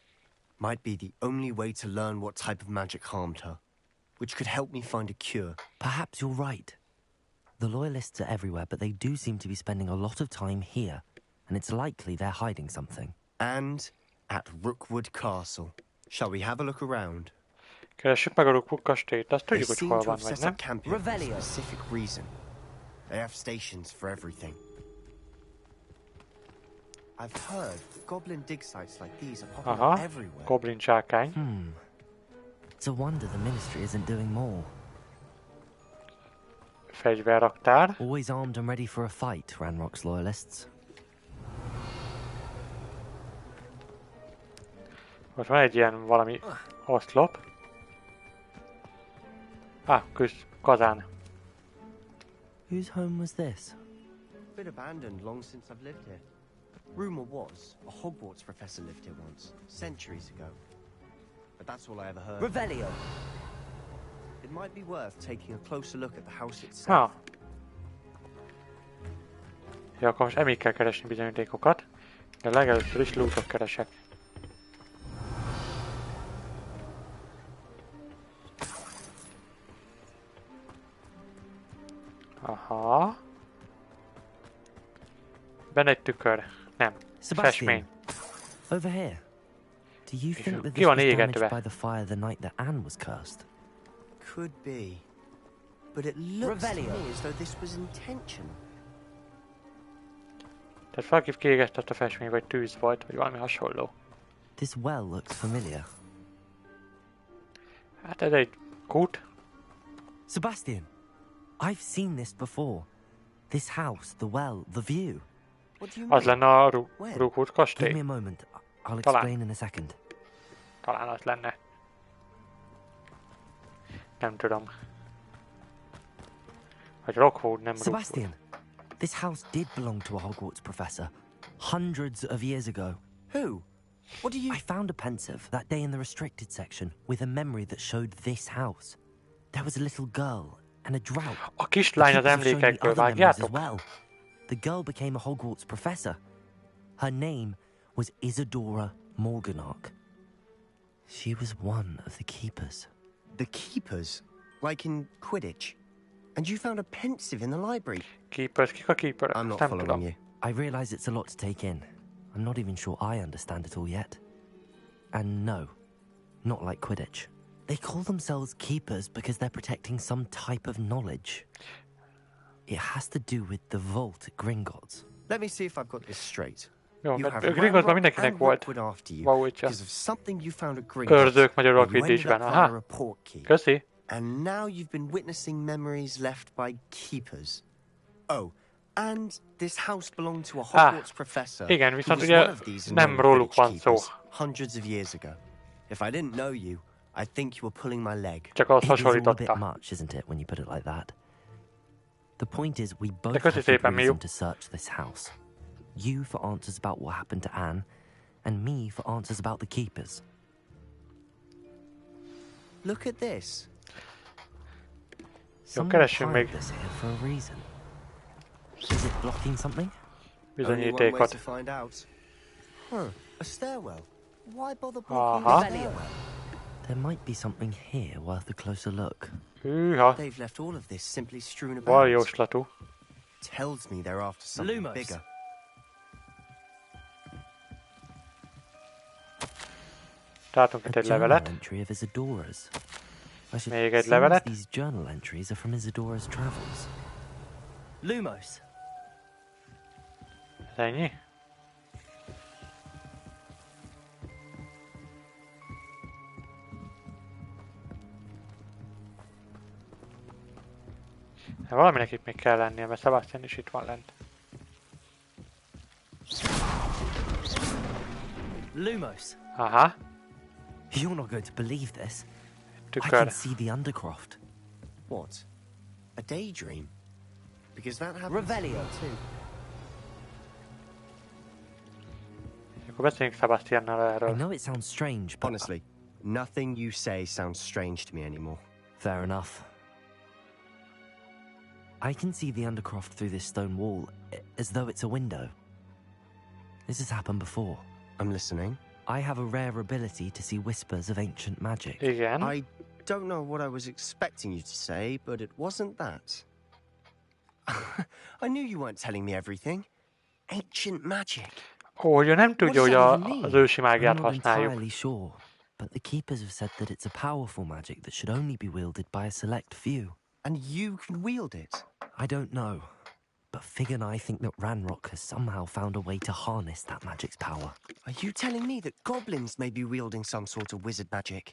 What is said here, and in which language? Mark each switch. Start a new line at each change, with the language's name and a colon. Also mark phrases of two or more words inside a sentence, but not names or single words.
English: Might be the only way to learn what type of magic harmed her, which could help me find a cure. Perhaps you're right. The loyalists are everywhere, but they do seem to be spending a lot of time here, and it's likely they're hiding something. And at Rookwood Castle. Shall we have a look around?
Hungarian: Keressük meg a Rookwood kastélyt, azt tudjuk, hogy hol van, vagy nem?
English: Revelio. For a specific reason. They have stations for everything. I've heard goblin dig sites like these are popping up everywhere.
Hungarian: Goblin zsákány.
English: It's a wonder the ministry isn't doing more.
Hungarian: Fegyverraktár.
English: Always armed and ready for a fight, Ranrock's loyalists.
Hungarian: Most van egy ilyen valami oszlop. Kazán.
English: Whose home was this? Been abandoned long since I've lived here. Rumor was a Hogwarts professor lived here once, centuries ago. But that's all I ever heard. Revelio. It might be worth taking a closer look at the house itself.
Hungarian: Ja, akkor most emig kell keresni bizonyítékokat, de legelőször is lootot keresek. Aha. Benne egy tükör. Nem. Festmény.
English: Over here. Do you think that
Hungarian: Ki
English: this
Hungarian: van
English: was damaged
Hungarian: égetve?
English: by the fire the night that Anne was cursed? Could be. But it looks to me as though this was intentional.
Hungarian: Tehát valaki kiégesztett a festmény, vagy tűz volt, vagy valami hasonló.
English: This well looks familiar.
Hungarian: Hát ez egy kút.
English: Sebastian, I've seen this before. This house, the well, the view.
Hungarian: Az lenne a Rookwood kastély.
English: Give me a moment. I'll explain in a second.
Hungarian: Talán az lenne. Nem tudom. Vagy Rookwood, nem Rookwood.
English: Sebastian, this house did belong to a Hogwarts professor. Hundreds of years ago. Who? What do you... I found a pensive that day in the restricted section with a memory that showed this house. There was a little girl and a drought.
Hungarian: A kislány az emlékekből, vágjátok?
English: Well. The girl became a Hogwarts professor. Her name was Isadora Morganach. She was one of the keepers. The keepers? Like in Quidditch? And you found a pensive in the library?
Hungarian: Keepers? Kik a keeper?
English: I'm not following you. I realize it's a lot to take in. I'm not even sure I understand it all yet. And no, not like Quidditch. They call themselves keepers because they're protecting some type of knowledge. It has to do with the vault at Gringotts. Let me see if I've got this straight.
Hungarian: Jó, Gringottsban mindenkinek volt vaultja. Őrzők magyar Quidditchben, aha. Köszi.
English: And now you've been witnessing memories left by keepers. Oh, and this house belonged to a Hogwarts professor.
Hungarian: Igen, viszont ugye nem róluk van szó.
English: Hundreds of years ago. If I didn't know you, I think you were pulling my leg.
Hungarian: Csak az
English: It is all a bit
Hungarian: hasonlította.
English: much, isn't it, when you put it like that? The point is, we both
Hungarian: köszi
English: have
Hungarian: szépen,
English: good reason Miu. to search this house. You for answers about what happened to Anne, and me for answers about the keepers. Look at this.
Hungarian: Jó, keressünk még
English: This here for a reason. Is it blocking something?
Hungarian: bizonyítékot.
English: To find out. A stairwell. Why bother Aha. There might be something here worth a closer look.
Hungarian: Hűha.
English: They've left all of this simply strewn about.
Hungarian: Val jóslatú.
English: Tells me they're after something Lumos. bigger.
Hungarian: Találtunk itt egy levelet.
English: Entry of Isadora's.
Hungarian: Még egy levelet.
English: These journal entries are from Isadora's travels. Lumos.
Hungarian: Ez ennyi? De valaminek itt még kell lennie, mert Sebastian is itt van lent.
English: Lumos. Aha. You're not going to believe this. I
Hungarian: Tükör.
English: can see the Undercroft. What? A daydream? Because that happens Revelio. too.
Hungarian: Akkor beszéljünk Sebastiannal erről.
English: I know it sounds strange, but... Honestly, nothing you say sounds strange to me anymore. Fair enough. I can see the Undercroft through this stone wall, as though it's a window. This has happened before. I'm listening. I have a rare ability to see whispers of ancient magic.
Hungarian: Igen.
English: I don't know what I was expecting you to say, but it wasn't that. I knew you weren't telling me everything. Ancient magic.
Hungarian: Ó, ő nem tudja, hogy az ősi mágiát
English: I'm not
Hungarian: használjuk.
English: entirely sure, but the keepers have said that it's a powerful magic that should only be wielded by a select few. And you can wield it? I don't know, but Fig and I think that Ranrock has somehow found a way to harness that magic's power. Are you telling me that goblins may be wielding some sort of wizard magic?